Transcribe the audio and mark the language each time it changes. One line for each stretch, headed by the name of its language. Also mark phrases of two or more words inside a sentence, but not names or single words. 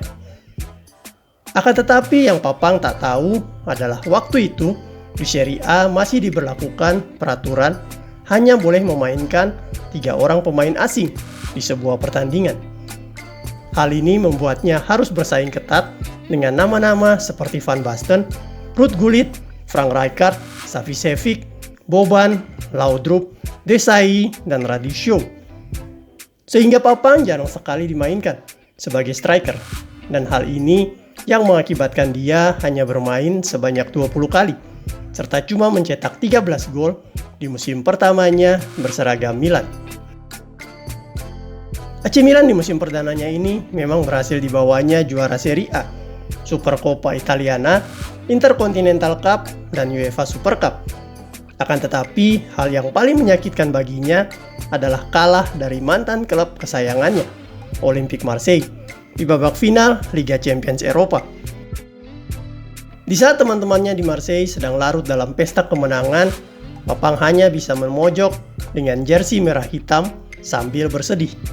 Indonesian: Akan tetapi yang Papang tak tahu adalah waktu itu di Serie A masih diberlakukan peraturan hanya boleh memainkan 3 orang pemain asing di sebuah pertandingan. Hal ini membuatnya harus bersaing ketat dengan nama-nama seperti Van Basten, Ruud Gullit, Frank Rijkaard, Savicevic, Boban, Laudrup, Desailly, dan Radicchio. Sehingga Papang jarang sekali dimainkan sebagai striker, dan hal ini yang mengakibatkan dia hanya bermain sebanyak 20 kali, serta cuma mencetak 13 gol di musim pertamanya berseragam Milan. AC Milan di musim perdananya ini memang berhasil dibawanya juara Serie A, Supercoppa Italiana, Intercontinental Cup, dan UEFA Super Cup. Akan tetapi, hal yang paling menyakitkan baginya adalah kalah dari mantan klub kesayangannya, Olympique Marseille, di babak final Liga Champions Eropa. Di saat teman-temannya di Marseille sedang larut dalam pesta kemenangan, Papang hanya bisa memojok dengan jersey merah hitam sambil bersedih.